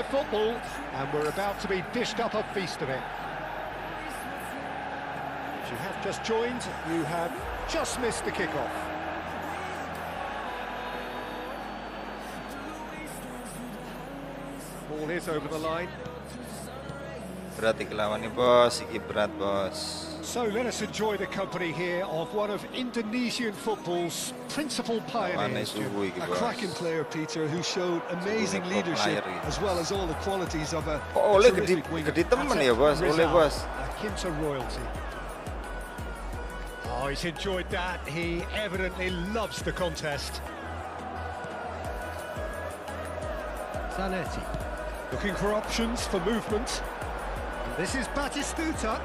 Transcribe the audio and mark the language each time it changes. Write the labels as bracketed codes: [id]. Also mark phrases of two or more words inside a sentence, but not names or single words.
[en] their football and we're about to be dished up a feast of it. If you have just joined, you have just missed the kick-off. Ball is over the line. [jv] Berat iki lawan nih bos, iki berat bos. [en] So let us enjoy the company here of one of Indonesian football's principal pioneers. A cracking player, Peter, who showed amazing leadership as well as all the qualities of a [jv] Oleh [en] terrific winger. [jv] gede temen ya bos, oleh bos. [en] Akin to royalty. Oh, he's enjoyed that. He evidently loves the contest. Zanetti looking for options for movement. And this is Batistuta.